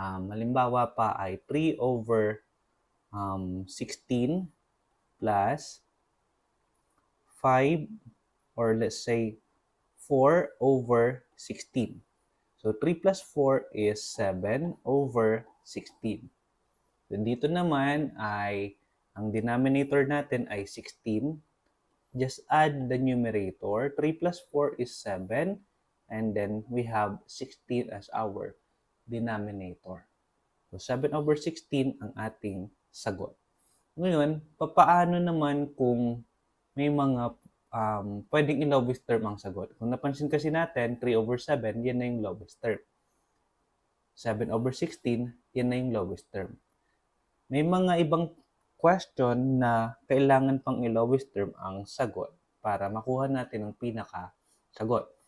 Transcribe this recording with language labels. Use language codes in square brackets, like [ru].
[tl] Halimbawa pa ay 3/16 plus 5 [en] or let's say [tl] 4/16. [en] So, 3 plus 4 is 7/16. [tl] Then dito naman ay ang denominator natin ay 16. [en] Just add the numerator. 3 plus 4 is 7. And then we have 16 as our denominator. [tl] So, 7/16 ang ating sagot. Ngayon, papaano naman kung may mga pwedeng i-lowest term ang sagot? Kung napansin kasi natin, 3/7, yan na yung lowest term. 7/16, yan na yung lowest term. May mga ibang question na kailangan pang i-lowest term ang sagot para makuha natin ang pinaka-sagot.